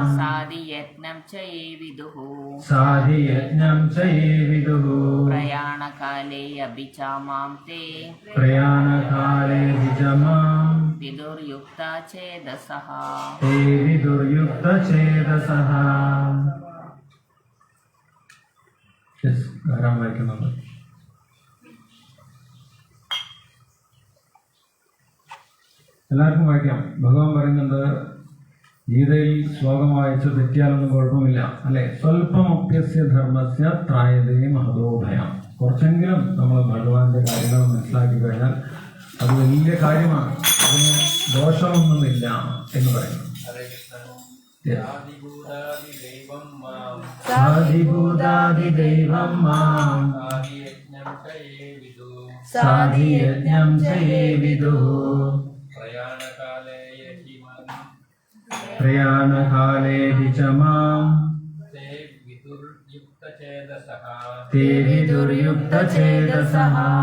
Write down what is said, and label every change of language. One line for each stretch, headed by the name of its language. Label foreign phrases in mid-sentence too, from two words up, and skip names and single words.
Sanskrit: साधियज्ञं च ये विदुः साधियज्ञं च ये विदुः प्रयाणकाले अपि च मां ते प्रयाणकालेऽपि च मां विदुर्युक्तचेतसः ते विदुर्युक्तचेतसः.
Malayalam: ധാരാളം വായിക്കുന്നുണ്ട്. എല്ലാവർക്കും വായിക്കാം. ഭഗവാൻ പറയുന്നുണ്ട്, ഗീതയിൽ ശ്ലോകം വായിച്ച് തെറ്റിയാലൊന്നും കുഴപ്പമില്ല അല്ലെ.
Sanskrit: स्वल्पमप्यस्य धर्मस्य त्रायते महतोभयं.
Malayalam: കുറച്ചെങ്കിലും നമ്മൾ ഭഗവാന്റെ കാര്യങ്ങൾ മനസ്സിലാക്കി കഴിഞ്ഞാൽ അത് വലിയ കാര്യമാണ്, അതിന് ദോഷമൊന്നുമില്ല എന്ന് പറയുന്നു.
Sanskrit: साधिभूतादिदैवं मां साधियज्ञं च ये विदुः प्रयाणकालेऽपि च मां ते विदुर्युक्तचेतसः.